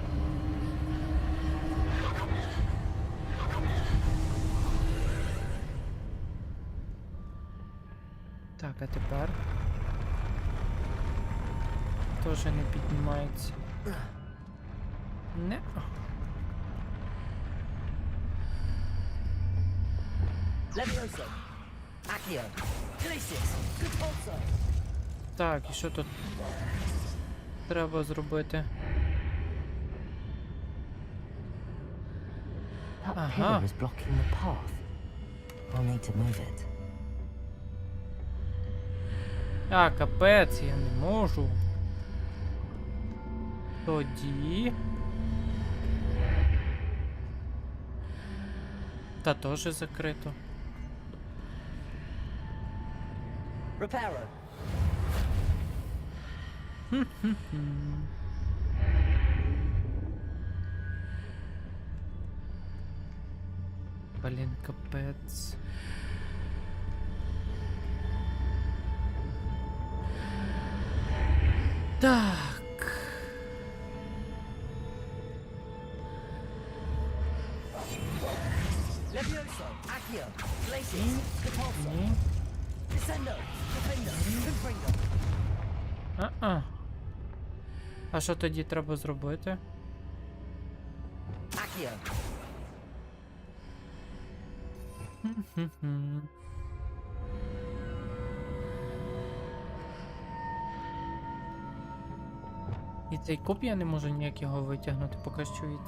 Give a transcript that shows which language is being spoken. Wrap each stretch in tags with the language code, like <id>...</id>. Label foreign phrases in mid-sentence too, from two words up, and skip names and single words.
<uk>Так, а тепер? Тоже не піднімається. Не.</uk> <la>Leviosa. Accio. Glacius. Repulsor. Так, і що тут треба зробити?</la> <en>That Aha. pillar is blocking the path. We'll need to move it.</en> <uk>А, капець, я не можу. Тоді... Та теж закрито.</uk> <la>Reparo.</la> <uk>Блін, капець. Так.</uk> <la>Levioso. Accio. Glacius. Repulsor.</la> <uk>Ні.</uk> <la>Descendo. Defender. Confringo.</la> <uk>А-а. А що тоді треба зробити?</uk> <la>Accio. Хм-хм.</la> <uk>І цей куб я не можу ніяк його витягнути, поки що від...</uk>